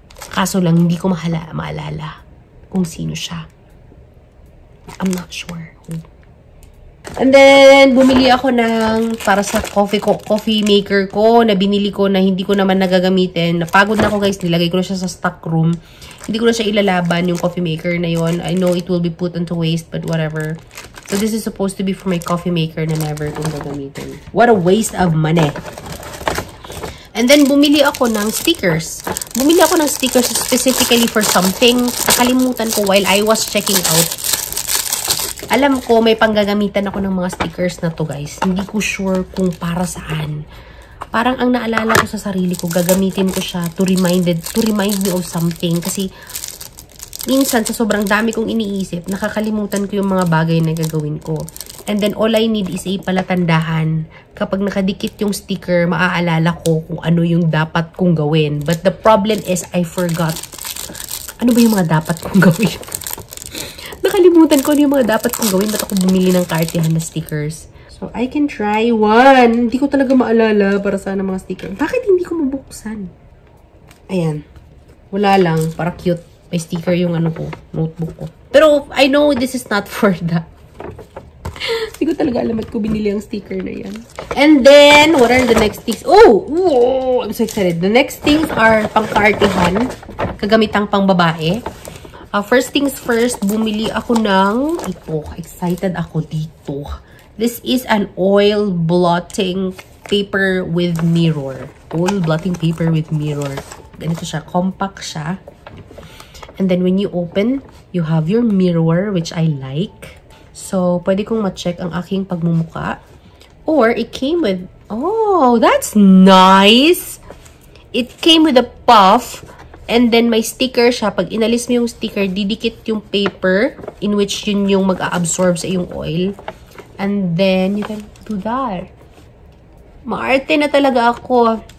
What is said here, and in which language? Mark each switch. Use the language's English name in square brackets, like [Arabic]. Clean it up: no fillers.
[Filipino] Kaso lang, hindi ko maalala kung sino siya. [English] I'm not sure. [Filipino] And then, bumili ako ng, para sa coffee maker ko, na binili ko na hindi ko naman nagagamitin. Napagod na ako guys, nilagay ko na siya sa stock room. Hindi ko na siya ilalaban, yung coffee maker na yon. [English] I know it will be put into waste, but whatever. So, this is supposed to be for my coffee maker [Filipino] na never kong gagamitin. [English] What a waste of money. [Filipino] And then, bumili ako ng stickers. Bumili ako ng stickers specifically for something. Nakalimutan ko [English] while I was checking out. [Filipino] Alam ko, may panggagamitan ako ng mga stickers na to, guys. Hindi ko sure kung para saan. Parang ang naalala ko sa sarili ko, gagamitin ko siya [English] to remind me of something. [Filipino] Kasi, minsan, sa sobrang dami kong iniisip, nakakalimutan ko yung mga bagay na gagawin ko. [English] And then, all I need is a [Filipino] palatandahan. Kapag nakadikit yung sticker, maaalala ko kung ano yung dapat kong gawin. [English] But the problem is, I forgot. [Filipino] Ano ba yung mga dapat kong gawin? Nakalimutan ko ano yung mga dapat kong gawin. Ba't ako bumili ng kaartihan na stickers? [English] So, I can try one. [Filipino] Hindi ko talaga maalala para saan ang mga sticker. Bakit hindi ko mabuksan? Ayan. Wala lang. Para cute. May sticker yung ano ko. Notebook ko. [English] Pero, I know this is not for that. [Filipino] Hindi ko talaga alam at ko binili ang sticker na yan. [English] And then, what are the next things? Oh! Whoa! I'm so excited. The next things are pang-kaartihan. [Filipino] Kagamitang pang-babae. [English] First things first, [Filipino] bumili ako ng, ito, excited ako dito. [English] This is an oil blotting paper with mirror. Oil blotting paper with mirror. [Filipino] Ganito siya, compact siya. [English] And then when you open, you have your mirror, which I like. [Filipino] So, pwede kong ma-check ang aking pagmumuka. [English] Or, it came with, oh, that's nice! It came with a puff. And then, [Filipino] may sticker siya. Pag inalis mo yung sticker, didikit yung paper in which yun yung mag-a-absorb sa yung oil. [English] And then, you can do that. [Filipino] Maarte na talaga ako.